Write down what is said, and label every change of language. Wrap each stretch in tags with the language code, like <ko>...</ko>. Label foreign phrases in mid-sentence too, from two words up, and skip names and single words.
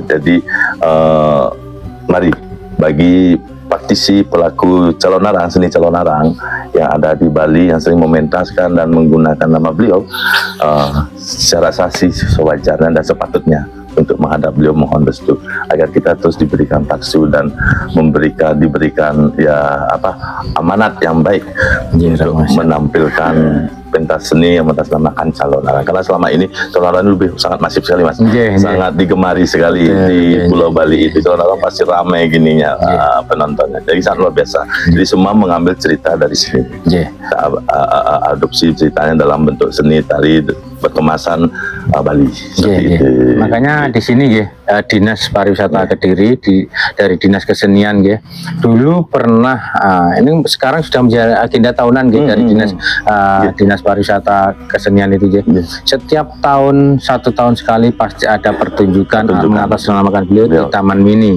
<id>Jadi mari bagi praktisi pelaku calon arang, seni calon arang yang ada di Bali yang sering mementaskan dan menggunakan nama beliau, saya rasa sih sewajarnya dan sepatutnya untuk menghadap beliau mohon restu agar kita terus diberikan taksu dan diberikan amanat yang baik untuk menampilkan pentas seni yang mengatasnamakan calon arang. Karena selama ini calon arang lebih sangat masif sekali, Mas. Sangat digemari sekali di Pulau Bali itu. Calon arang pasti ramai gininya penontonnya. Jadi sangat luar biasa. Jadi semua mengambil cerita dari sini. Kita adopsi ceritanya dalam bentuk seni tari berkemasan Bali. Seperti itu. Makanya di sini Dinas Pariwisata Kediri dari Dinas Kesenian dulu pernah ini sekarang sudah menjadi agenda tahunan dari Dinas Pariwisata Kesenian itu setiap tahun 1 tahun sekali pasti ada pertunjukan mengatasnamakan beliau di Taman Mini.</id>